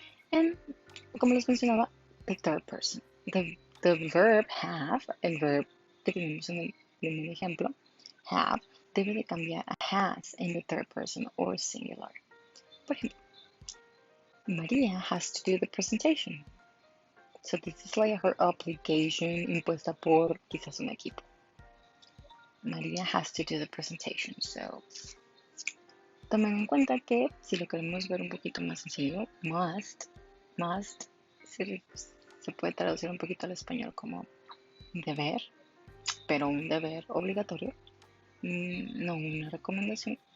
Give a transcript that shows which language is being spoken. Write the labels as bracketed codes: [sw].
[es] And, como les mencionaba, [en] the third person. The verb have, [es] el verb que tenemos en el primer ejemplo, have, debe de cambiar a has [en] in the third person or singular. [es] Por ejemplo, [en] Maria has to do the presentation. So this is like her obligation [es] impuesta por quizás un equipo. [en] Maria has to do the presentation. [es] So tomen en cuenta que si lo queremos ver un poquito más sencillo, must se puede traducir un poquito al español como deber, pero un deber obligatorio, no una recomendación.